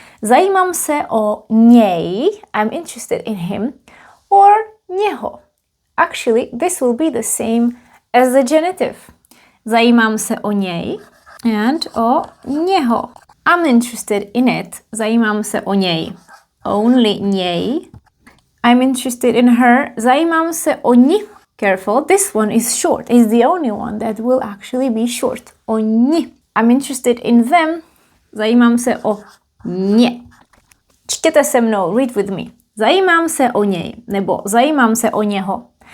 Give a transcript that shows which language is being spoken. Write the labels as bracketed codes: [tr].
[cs] Zajímám se o něj, [en] I'm interested in him, or něho. Actually, this will be the same as the genitive. [cs] Zajímám se o něj and o něho. [en] I'm interested in it. [cs] Zajímám se o něj. [en] Only něj. I'm interested in her. [cs] Zajímám se o ní. [en] Careful, this one is short. It's the only one that will actually be short. [cs] O ní. [en] I'm interested in them. [cs] Zajímám se o ně. Čtěte se mnou, [en] read with me. [cs] Zajímám se o něj, nebo zajímám se o něho.